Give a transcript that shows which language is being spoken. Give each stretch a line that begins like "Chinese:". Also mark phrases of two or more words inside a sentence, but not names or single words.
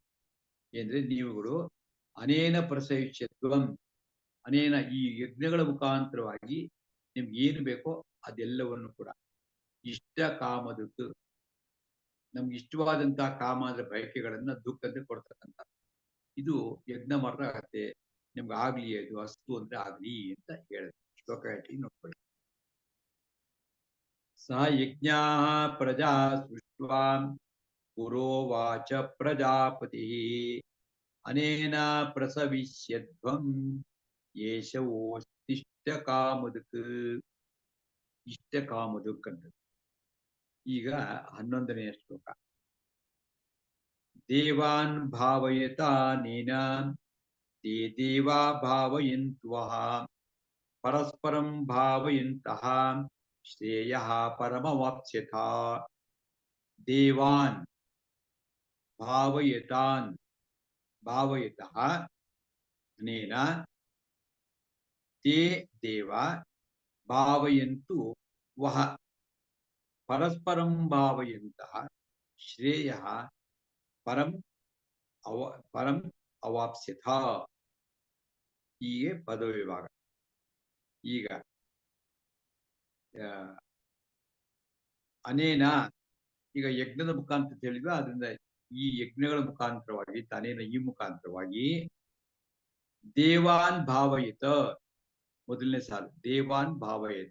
Kannada: ಏನ್ರೆ ನೀವುಗಳು
Sanskrit: ಅನೇನ ಪ್ರಸವಿಷ್ಯತ್ವಂ,
Kannada: ಅನೇನ ಈ ಯಜ್ಞಗಳ ಮುಖಾಂತರವಾಗಿ ನಿಮ್ಗೆ ಏನು ಬೇಕೋ ಅದೆಲ್ಲವನ್ನು ಕೂಡ ಇಷ್ಟ ಕಾಮದಕ್ಕೆ, ನಮ್ಗೆ ಇಷ್ಟವಾದಂತಹ ಕಾಮ ಅಂದ್ರೆ ಬಯಕೆಗಳನ್ನ ದುಃಖಕ್ಕೆ ಕೊಡ್ತಕ್ಕಂಥ ಇದು ಯಜ್ಞ ಮಾತ್ರ ಆಗತ್ತೆ. ನಿಮ್ಗೆ ಆಗ್ಲಿ, ಅದು ಅಸ್ತು ಅಂದ್ರೆ ಆಗ್ಲಿ ಅಂತ ಹೇಳಿದೆ. ಶ್ಲೋಕ ಹೇಳ್ತೀನಿ ನೋಡ್ಕೊಳ್ಳಿ.
Sanskrit: ಸಹ ಯಜ್ಞಾ ಪ್ರಜಾ ಸೃಷ್ಟ್ವಾ ಪುರೋವಾಚ ಪ್ರಜಾಪತಿ ಅನೇನ ಪ್ರಸವಿಷ್ಯಧ್ವಂ ಏಷವೋಸ್ತಿಷ್ಟ ಕಾಮದುಕ್. ಇಷ್ಟ ಕಾಮದುಕ್
Kannada: ಅಂತ. ಈಗ 11ನೇ ಶ್ಲೋಕ.
Sanskrit: ದೇವಾನ್ ಭಾವಯತಾನೇನ ತೇ ದೇವಾ ಭಾವಯಂತ್ವಃ ಪರಸ್ಪರಂ ಭಾವಯಂತಃ ಶ್ರೇಯಃ ಪರಮವಾಪ್ಸ್ಯಥ. ದೇವಾನ್ ಭಾವಯತಃ ಅನೇನ ತೇ ದೇವ ಭಾವಯಂತು ವಹ ಪರಸ್ಪರಂ ಭಾವಯಂತಃ ಶ್ರೇಯಃ ಪರಂ ಅವಾಪ್ಸ್ಯಥ.
Kannada: ಹೀಗೆ ಪದವಿಭಾಗ. ಈಗ ಅನೇನ, ಈಗ ಯಜ್ಞದ ಮುಖಾಂತರ ಹೇಳಿದ್ವಿ, ಅದರಿಂದ ಈ ಯಜ್ಞಗಳ ಮುಖಾಂತರವಾಗಿ ತಾನೇನ ಈ ಮುಖಾಂತರವಾಗಿ
Sanskrit: ದೇವಾನ್ ಭಾವಯಿತ,
Kannada: ಮೊದಲನೇ ಸಾಲು
Sanskrit: ದೇವಾನ್ ಭಾವಯಿತ.